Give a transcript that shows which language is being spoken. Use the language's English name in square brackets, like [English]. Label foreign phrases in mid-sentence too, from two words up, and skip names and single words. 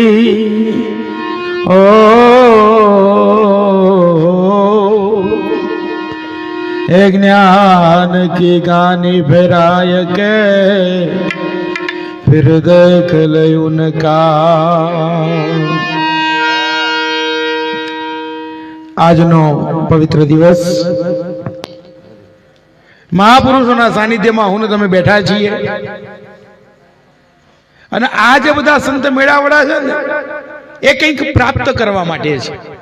[Hindi] ओ ज्ञान की गानी फिराय के फिर देख ले उनका। [Gujarati] આજનો પવિત્ર દિવસ મહાપુરુષોના સાનિધ્યમાં હું ને તમે બેઠા છીએ અને આ જે બધા સંત મેળાવડા છે ને એ કંઈક પ્રાપ્ત કરવા માટે છે।